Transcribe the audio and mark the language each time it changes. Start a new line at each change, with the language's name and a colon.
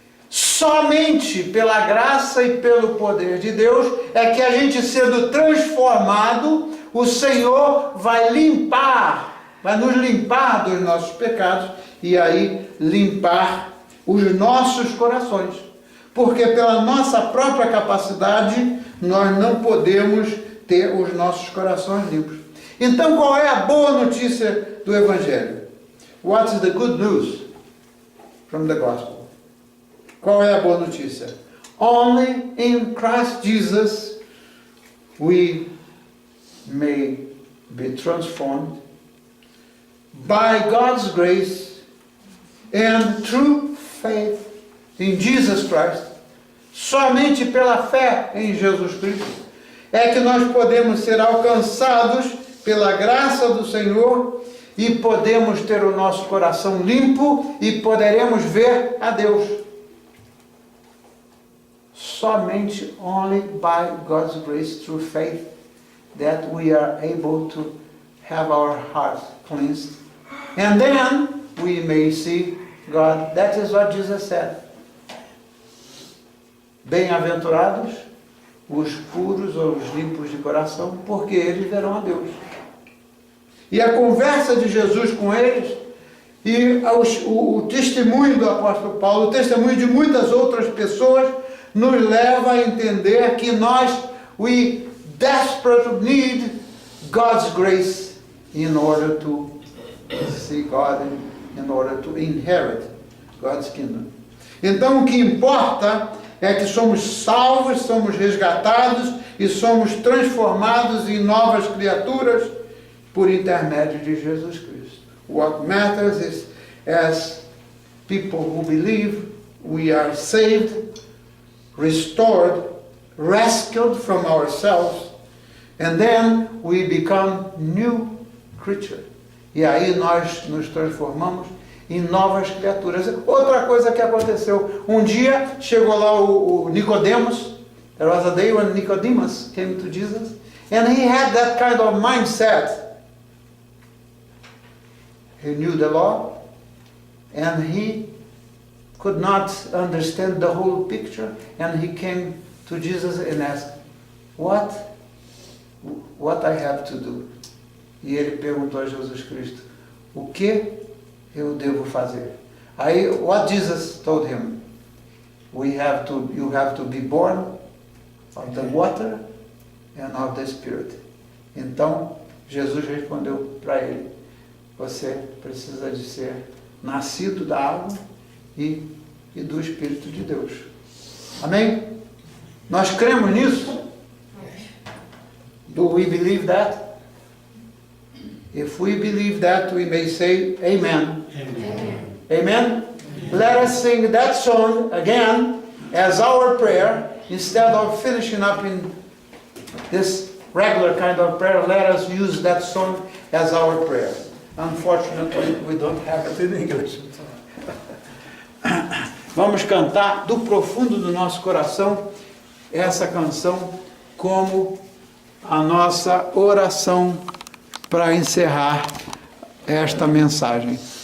Portuguese: Somente pela graça e pelo poder de Deus é que a gente, sendo transformado, o Senhor vai nos limpar dos nossos pecados e aí limpar os nossos corações. Porque pela nossa própria capacidade nós não podemos ter os nossos corações limpos. Então, qual é a boa notícia do Evangelho?
English: What is the good news from the gospel?
Portuguese: Qual é a boa notícia?
English: Only in Christ Jesus we may be transformed by God's grace and through faith in Jesus Christ.
Portuguese: Somente pela fé em Jesus Cristo é que nós podemos ser alcançados pela graça do Senhor e podemos ter o nosso coração limpo e poderemos ver a Deus. Somente
English: only by God's grace through faith that we are able to have our hearts cleansed. And then we may see God. That is what Jesus said.
Portuguese: Bem-aventurados os puros ou os limpos de coração, porque eles verão a Deus. E a conversa de Jesus com eles, e o testemunho do apóstolo Paulo, o testemunho de muitas outras pessoas, nos leva a entender que
English: we desperately need God's grace in order to see God, in order to inherit God's kingdom.
Portuguese: Então o que importa é que somos salvos, somos resgatados e somos transformados em novas criaturas por intermédio de Jesus Cristo.
English: What matters is, as people who believe, we are saved, restored, rescued from ourselves, and then we become new creature.
Portuguese: E aí nós nos transformamos em novas criaturas. Outra coisa que aconteceu, um dia chegou lá o Nicodemus.
English: There was a day when Nicodemus came to Jesus, and he had that kind of mindset. He knew the law, and he could not understand the whole picture, and he came to Jesus and asked, what I have to do?
Portuguese: E ele perguntou a Jesus Cristo, o que eu devo fazer?
English: Aí, what Jesus told him? You have to be born of the water and of the Spirit.
Portuguese: Então, Jesus respondeu para ele, você precisa de ser nascido da água e do Espírito de Deus. Amém? Nós cremos nisso?
English: Do we believe that? If we believe that, we may say amen. Amen. Amen? Let us sing that song again as our prayer. Instead of finishing up in this regular kind of prayer, let us use that song as our prayer. Unfortunately, we don't have it in English.
Portuguese: Vamos cantar do profundo do nosso coração essa canção como a nossa oração para encerrar esta mensagem.